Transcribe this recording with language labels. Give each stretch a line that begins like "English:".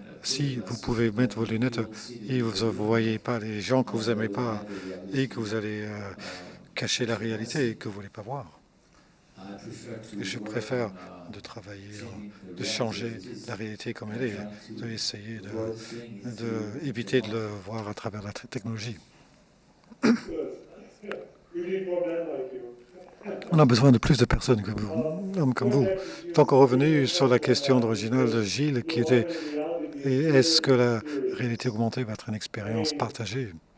French: Si vous pouvez mettre vos lunettes et vous ne voyez pas les gens que vous n'aimez pas et que vous allez cacher la réalité et que vous ne voulez pas voir. Je préfère de travailler, de changer la réalité comme elle est, d'essayer d'éviter de le voir à travers la technologie.
English: Good. We need more men like you.
French: On a besoin de plus de personnes que vous, hommes comme vous. Donc, revenu sur la question originale de Gilles, qui était est-ce que la réalité augmentée va être une expérience partagée?